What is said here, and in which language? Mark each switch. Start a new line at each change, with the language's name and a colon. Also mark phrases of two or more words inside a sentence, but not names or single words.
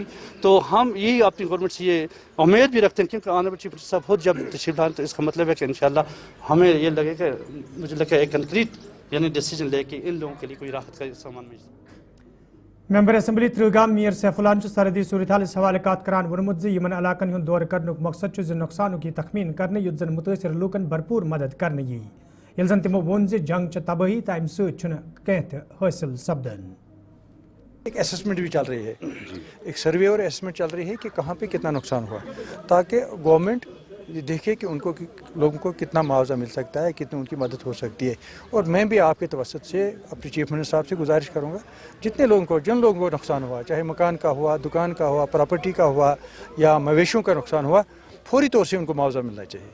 Hindi: तो हम यही अपनी गवर्नमेंट से ये उम्मीद भी रखते हैं, क्योंकि
English: Honourable Chief Minister
Hindi: साहब खुद जब तशरीफ लाएं तो इसका मतलब है कि इंशाल्लाह हमें ये लगेगा, मुझे लगता है एक कंक्रीट यानी डिसीजन लेके इन लोगों के लिए कोई राहत का सामान मिल।
Kashmiri: मेंबर असम्बली त्रिगाम मीर सैफुल्लाह सरहदी सूरत हाल हवाले करान वोनमुत यमन इलाकन हुंद दौर करने मकसद नुकसान की तखमीन करने युत जन मुतासर लूकन भरपूर मदद करने यी यल जन तमो वोन जंग तबाही तम सह हासिल सपदन।
Hindi: एक असेसमेंट भी चल रही है, एक सर्वे और असेसमेंट चल रही है कि कहाँ पे कितना नुकसान हुआ, ताकि गवर्नमेंट ये देखे कि उनको लोगों को कितना मुआवजा मिल सकता है, कितनी उनकी मदद हो सकती है। और मैं भी आपके तवसत से अपने
English: Chief Minister
Hindi: साहब से गुजारिश करूँगा, जितने लोगों को जिन लोगों को नुकसान हुआ, चाहे मकान का हुआ, दुकान का हुआ, प्रॉपर्टी का हुआ या मवेशियों का नुकसान हुआ, फौरी तौर से उनको मुआवजा मिलना चाहिए।